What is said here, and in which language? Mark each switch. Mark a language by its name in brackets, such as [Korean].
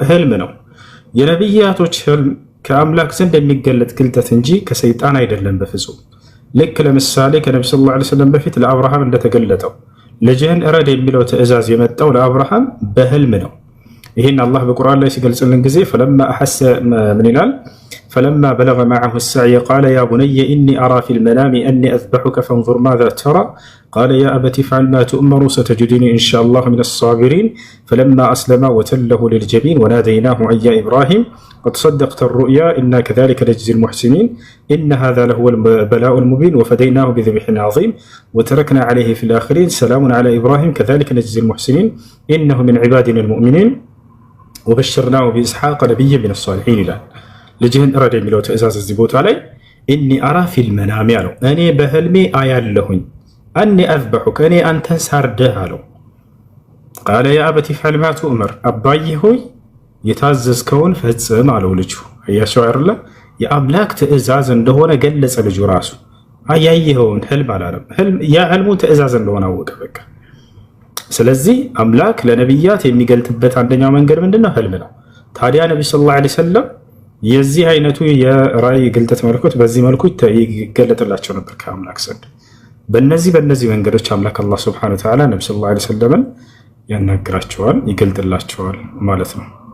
[Amharic] ህልም ነው። የነብያቶች ህልም ከአምላክ ዘንድ የሚገለጥ ግልጠት እንጂ ከሰይጣን አይደለም በፍጹም። ልክ ለምሳሌ ከነብዩ ሰለላሁ ዐለይሂ ወሰለም በፊት ለአብርሃም እንደተገለጠው ልጅህን እረድ የሚለው ትእዛዝ የመጣው ለአብርሃም በህልም ነው። ይህን አላህ በቁርአን ላይ ሲገልጽልን ጊዜ ፈለማ አሐሰ ምን ይላል? [Arabic] ፈለማ በለገ መዐሁ السعي قال يا بني إني أرى في المنام أني أذبحك فانظر ماذا ترى قال يا أبت افعل ما تؤمر ستجدني إن شاء الله من الصابرين فلما أسلما وتله للجبين وناديناه أن يا إبراهيم قد صدقت الرؤيا إنا كذلك نجزي المحسنين إن هذا لهو البلاء المبين وفديناه بذبح عظيم وتركنا عليه في الآخرين سلام على إبراهيم كذلك نجزي المحسنين إنه من عبادنا المؤمنين وبشرناه بإسحاق نبيا من الصالحين إلى [Amharic] ልጅህን እረድ የሚለው ትእዛዝ እዚህ ቦታ ላይ [Arabic] ኢኒ አራ ፊል መናም [Amharic] ያለው እኔ በህልሜ አያለሁኝ [Arabic] አኒ አዝበሑከ [Amharic] እኔ አንተን ሳርደህ አለው። [Arabic] ቃለ ያ አበቲ ፍዐል ማ ቱእመር [Amharic] አባዬ ሆይ የታዘዝከውን ፈጽም አለው ልጁ። አያቸው አይደለ? የአምላክ ትእዛዝ እንደሆነ ገለጸ ልጁ ራሱ። አያየኸውን ህልም አላለም። ህልሙ ትእዛዝ እንደሆነ አወቀ በቃ። ስለዚህ አምላክ ለነቢያት የሚገልጥበት አንደኛው መንገድ ምንድነው? ህልም ነው። ታዲያ ነብዩ ሰለላሁ ዐለይሂ ወሰለም የዚህ አይነቱ የራእይ ግልጠት መለኮት በዚህ መልኩ ይገለጥላቸው ነበር ከአምላክ ዘንድ። በእነዚህ መንገዶች አምላክ አላህ ሱብሓነሁ ወተዓላ ነብዩ ሰለላሁ ዐለይሂ ወሰለምን ያናግራቸዋል፣ ይገልጥላቸዋል ማለት ነው።